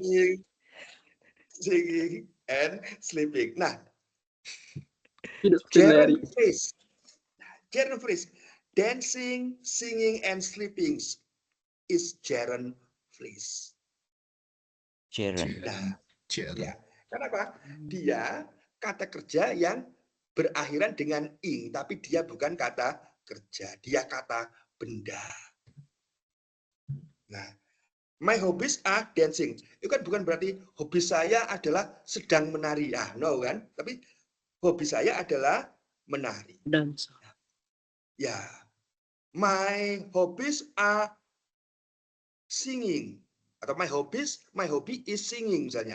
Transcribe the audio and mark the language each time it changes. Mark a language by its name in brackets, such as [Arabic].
[English] dancing, singing, and sleeping. [Indonesian] Nah, Tidak seperti Larry. [English] gerund phrase. Gerund phrase. Dancing, singing, and sleeping is gerund phrase. Gerund. [Indonesian] Nah, [English] Gerund. [Indonesian] ya. Kenapa? Dia kata kerja yang berakhiran dengan ing, tapi dia bukan kata kerja, dia kata benda. Nah, [English] my hobbies are dancing. [Indonesian] Itu kan bukan berarti hobi saya adalah sedang menari. Ah, [English] no [Indonesian] kan? Tapi hobi saya adalah menari. [English] dancer. [Indonesian] Ya. [English] My hobbies are singing. [Indonesian] Atau [English] my hobby is singing [Indonesian] misalnya.